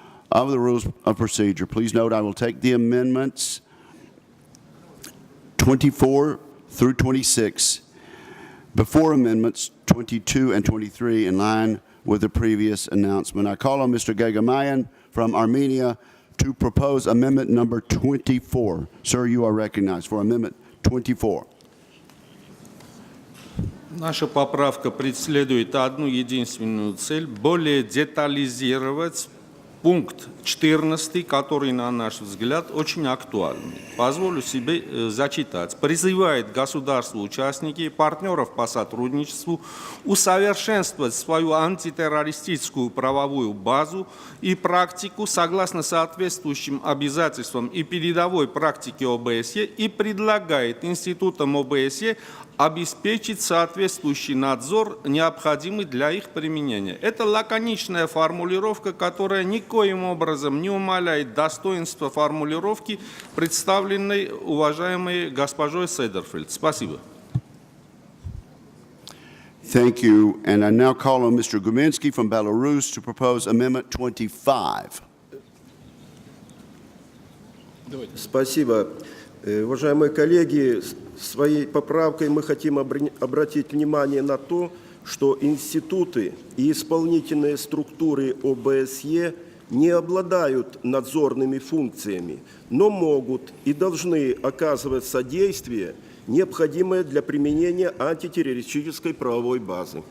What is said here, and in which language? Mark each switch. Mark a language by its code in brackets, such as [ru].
[en] of the Rules of Procedure. Please note I will take the amendments 24 through 26 before amendments 22 and 23 in line with the previous announcement. I call on Mr. Gagamayan from Armenia to propose amendment number 24. Sir, you are recognized for amendment 24. [ru] Наша поправка преследует одну единственную цель – более детализировать пункт 14, который, на наш взгляд, очень актуальный. Позволю себе зачитать. Призывает государства-участники и партнеров по сотрудничеству усовершенствовать свою антитеррористическую правовую базу и практику согласно соответствующим обязательствам и передовой практике ОБСЕ и предлагает институтам ОБСЕ обеспечить соответствующий надзор, необходимый для их применения. Это лаконичная формулировка, которая никоим образом не умаляет достоинства формулировки, представленной уважаемой госпожой Седерфельд. Спасибо. [en] Thank you. And I now call on Mr. Guminsky from Belarus to propose amendment 25. [ru] Спасибо. Уважаемые коллеги, своей поправкой мы хотим обратить внимание на то, что институты и исполнительные структуры ОБСЕ не обладают надзорными функциями, но могут и должны оказывать содействие, необходимое для применения антитеррористической правовой базы.